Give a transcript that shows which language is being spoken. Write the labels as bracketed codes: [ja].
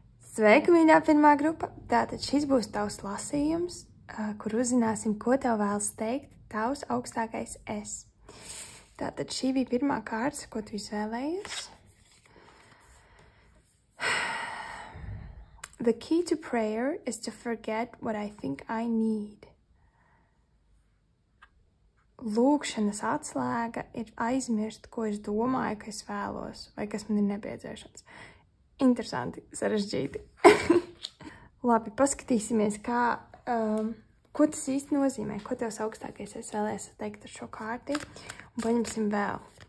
[lv] Sveika, mīļā pirmā grupa! Tātad šis būs tavs lasījums, kur uzzināsim, ko tev vēlas teikt tavs augstākais es. Tātad šī bija pirmā kārta, ko tu izvēlējies. [en] The key to prayer is to forget what I think I need. [lv] Lūkšanas atslēga ir aizmirst, ko es domāju, ka es vēlos, vai kas man ir nepieciešams. Interesanti, sarežģīti. Labi, paskatīsimies, ko tas īsti nozīmē, ko tevs augstākais es vēlēs teikt ar šo kārti, un paņemsim vēl.